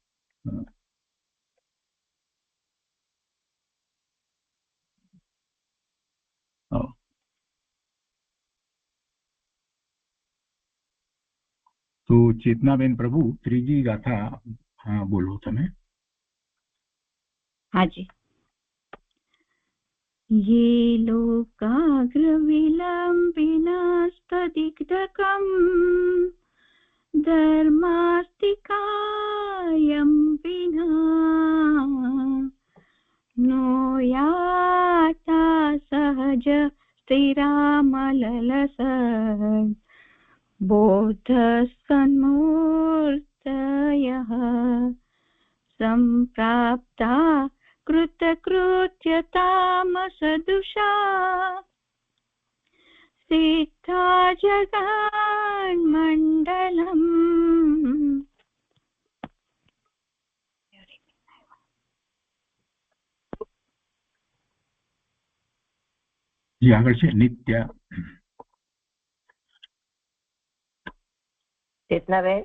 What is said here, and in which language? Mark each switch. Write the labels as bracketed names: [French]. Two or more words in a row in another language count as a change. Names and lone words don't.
[Gujarati] તો ચેતનાબેન પ્રભુ ત્રીજી ગાથા બોલો તમે. હાજી. [Sanskrit] ये लोकाग्रविलम्बिनस्तदिग्धकम् धर्मास्तिकायं विना नो याता सहज स्थिरामललस बोधसन्मूर्तयः सम्प्राप्ता कृतकृत्यतामसदुषा सिद्धा जगन्मण्डलम्. [Gujarati] જે આગળ છે નિત્ય. ચેતનાબેન,